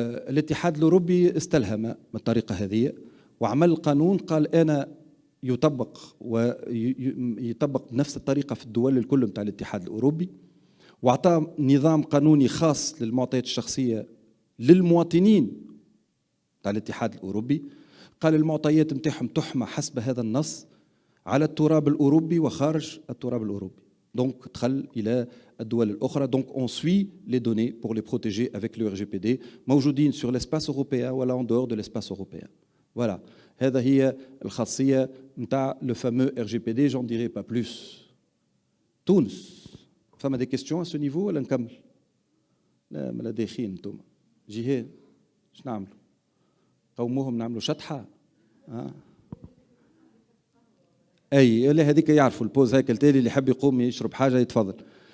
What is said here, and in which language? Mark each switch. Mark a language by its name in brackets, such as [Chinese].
[Arabic] الاتحاد الأوروبي استلهم من الطريقة هذه وعمل قانون قال أنا يطبق ويطبق بنفس الطريقة في الدول الكل نتاع الاتحاد الأوروبي, وأعطى نظام قانوني خاص للمعطيات الشخصية للمواطنين نتاع الاتحاد الأوروبي. قال المعطيات نتاعهم تحمى حسب هذا النص على التراب الأوروبي وخارج التراب الأوروبي. Donc دخل إلى الدول الأخرى. [French] Donc on suit les données pour les protéger avec le RGPD موجودين sur l'espace européen ولا en dehors de l'espace européen. Voilà, [Arabic] هذا هي الخاصية نتاع [French] le fameux RGPD, j'en dirai pas plus. [Arabic] تونس, فما [French] des questions à ce niveau [Arabic] ولا نكمل؟ لا ملا داخين انتم. جهاد اش نعملوا؟ قوموهم نعملوا شطحة؟ اي لا هذيك يعرفوا البوز هيك التالي اللي يحب يقوم يشرب حاجه يتفضل.